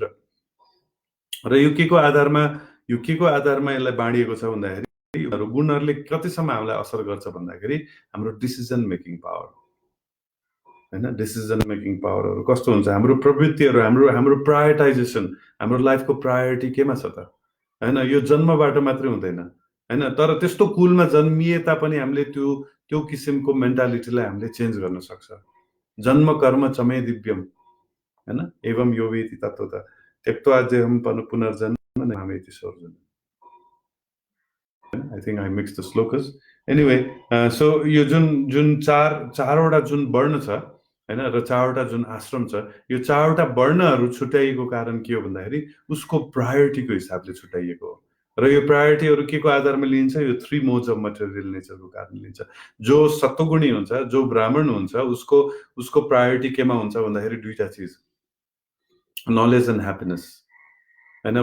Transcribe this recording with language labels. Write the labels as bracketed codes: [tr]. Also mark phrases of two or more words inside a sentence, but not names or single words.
[ne] र यो के को आधारमा यसलाई बाँडिएको छ भन्दाखेरि गुणहरूले कतिसम्म हामीलाई असर गर्छ भन्दाखेरि हाम्रो [en] decision making power, [ne] हैन, [en] decision making powers [ne] कस्तो हुन्छ, हाम्रो प्रवृत्तिहरू, हाम्रो प्रायोरिटाइजेसन, हाम्रो लाइफको प्रायोरिटी केमा छ त, हैन। यो जन्मबाट मात्रै हुँदैन, हैन। तर त्यस्तो कुलमा जन्मिए तापनि हामीले त्यो किसिमको मेन्टालिटीलाई हामीले चेन्ज गर्न सक्छ। [sa] जन्म कर्म चमे दिव्यम, हैन, एवं यो वेति तत्त्वतः त्यक्त्वा देहं पुनर्जन्म नामेति सर्वजन। [en] I think I mixed the slokas. Anyway, so [ne] यो जुन 4वटा जुन वर्ण छ, हैन, र 4वटा जुन आश्रम छ, यो 4वटा वर्णहरू छुट्याइएको कारण के हो भन्दाखेरि उसको प्रायोरिटीको हिसाबले छुट्याइएको हो। र यो प्रायोरिटीहरू के को आधारमा लिन्छ? यो 3 [en] modes of material nature [ne] कारणले लिन्छ। जो सत्वगुणी हुन्छ, जो ब्राह्मण हुन्छ, उसको प्रायोरिटी केमा हुन्छ भन्दाखेरि दुईटा चिज, [en] knowledge and happiness [ne] हैन।